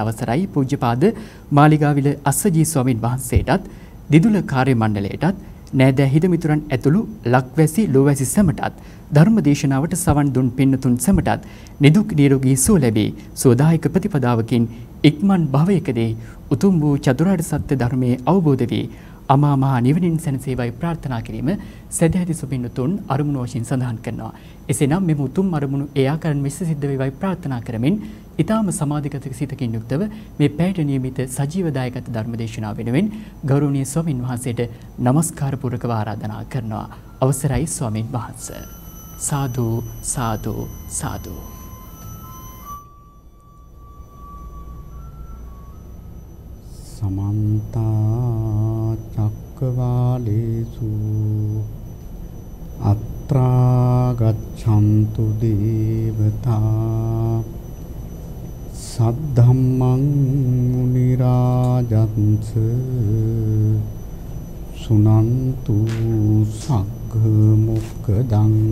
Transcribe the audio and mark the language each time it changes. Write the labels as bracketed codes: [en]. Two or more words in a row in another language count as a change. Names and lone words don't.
[si] අවසරයි පූජ්‍යපාද මාලිගාවිල අස්සජී ස්වාමින් වහන්සේටත්, දිදුල කාර්ය මණ්ඩලයටත්, නෑදෑ හිතමිතුරන් ඇතුළු ලක්වැසි ලෝවැසි සැමටත්, ධර්ම දේශනාවට සවන් දුන් පින්නතුන් සැමටත් නිදුක් නිරෝගී සුව ලැබී සෝදායක ප්‍රතිපදාවකින් ඉක්මන් භවයකදී උතුම් වූ චතුරාර්ය සත්‍ය ධර්මයේ අවබෝධ වී අමා මහ නිවනින් සැනසේවායි ප්‍රාර්ථනා කිරීම සදැහැති සුපින්නතුන් අරමුණු වශයෙන් සඳහන් කරනවා. එසේනම් මෙම උතුම් අරමුණු ඒ ආකාරයෙන් මෙස සිද්ධ වේවායි ප්‍රාර්ථනා කරමින් ඊටාම සමාධිගත සිතකින් යුක්තව මේ පැයට නියමිත සජීව දායකත්ව ධර්මදේශනාව වෙනුවෙන් ගෞරවනීය ස්වාමින් වහන්සේට নমස්කාර පූර්වකව ආරාධනා කරනවා. අවසරයි ස්වාමින් වහන්සේ. සාදු සාදු සාදු. [pi] समन्त चक्रवालेषु अत्रा गच्छन्तु देवता सद्धम्मं मुनिराजन्स सुनन्तु सग्गमुक्कदं